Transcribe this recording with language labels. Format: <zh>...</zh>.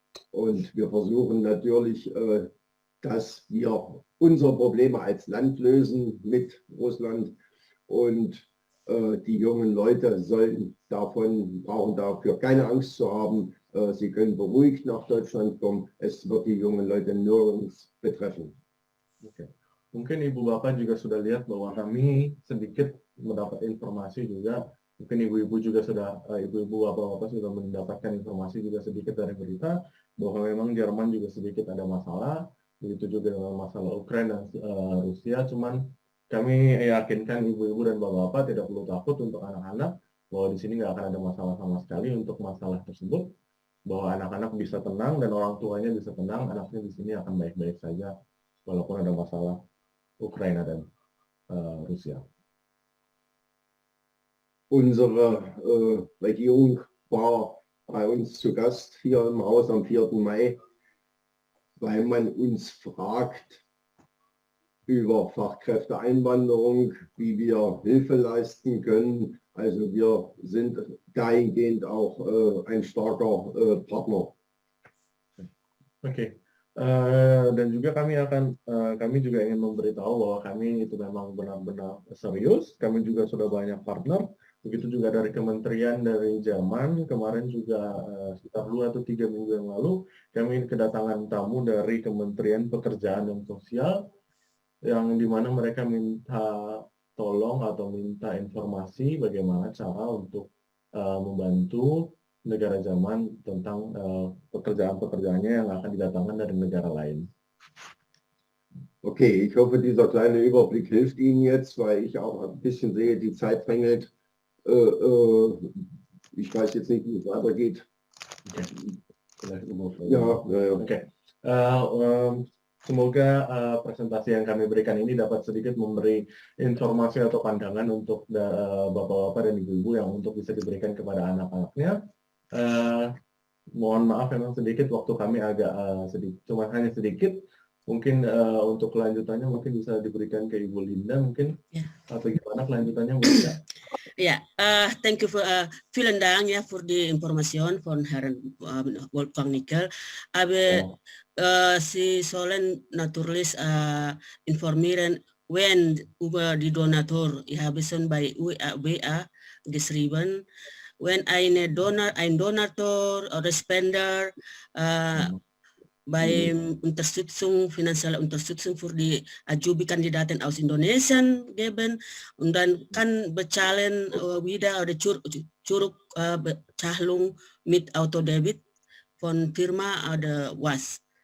<de>Und wir versuchen natürlich, dass wir unsere Probleme als Land lösen mit Russland. Und die jungen Leute brauchen dafür keine Angst zu haben. Sie können beruhigt nach Deutschland kommen. Es wird die jungen Leute nirgends betreffen. Okay.</de> <id>Mungkin Ibu Bapak juga sudah lihat bahwa kami sedikit mendapat informasi juga. Mungkin ibu-ibu juga sudah, ibu-ibu bapak-bapak sudah mendapatkan informasi juga sedikit dari berita bahwa memang Jerman juga sedikit ada masalah. Begitu juga dengan masalah Ukraina dan Rusia. Cuman kami yakinkan ibu-ibu dan bapak-bapak tidak perlu takut untuk anak-anak. bahwa di sini nggak akan ada masalah sama sekali untuk masalah tersebut, bahwa anak-anak bisa tenang dan orang tuanya bisa tenang, anaknya di sini akan baik-baik saja walaupun ada masalah Ukraina dan Rusia.</id> <de>Unsere Regierung war bei uns zu Gast hier im Haus am 4. Mai, weil man uns fragt über Fachkräfteeinwanderung, wie wir Hilfe leisten können. Also wir sind dahingehend auch ein starker Partner. Oke.</de> <id>Dan juga kami juga ingin memberitahu bahwa kami itu memang benar-benar serius. Kami juga sudah banyak partner. Begitu juga dari kementerian dari Jerman. Kemarin juga sekitar 2 atau 3 minggu yang lalu kami kedatangan tamu dari Kementerian Pekerjaan dan Sosial yang dimana mereka minta tolong atau minta informasi bagaimana cara untuk membantu negara Jerman tentang pekerjaan-pekerjaannya yang akan didatangkan dari negara lain.</id> <de>Okay, ich hoffe, dieser kleine Überblick hilft Ihnen jetzt, weil ich auch ein bisschen sehe, die Zeit drängelt. Ich weiß jetzt nicht, wie es weitergeht. Okay. Ja, Oke.</de> <id>Semoga presentasi yang kami berikan ini dapat sedikit memberi informasi atau pandangan untuk bapak-bapak dan ibu-ibu yang untuk bisa diberikan kepada anak-anaknya. Mohon maaf memang sedikit waktu kami agak sedikit, cuma hanya sedikit. Mungkin untuk kelanjutannya mungkin bisa diberikan ke Ibu Linda mungkin atau gimana kelanjutannya Bu Linda?</id> <de>Ja,</de> <en>thank you for</en> <de>vielen Dank ja für die Information von Herrn Wolfgang Nickel. Aber Sie sollen natürlich informieren, wenn über die Donator. Ich habe schon bei WA geschrieben, wenn ein Donator oder Spender bei Unterstützung, finanzielle Unterstützung für die Ajubi-Kandidaten aus Indonesien geben und dann kann bezahlen wieder oder Zurückbezahlung mit Autodebit von Firma oder was?</de>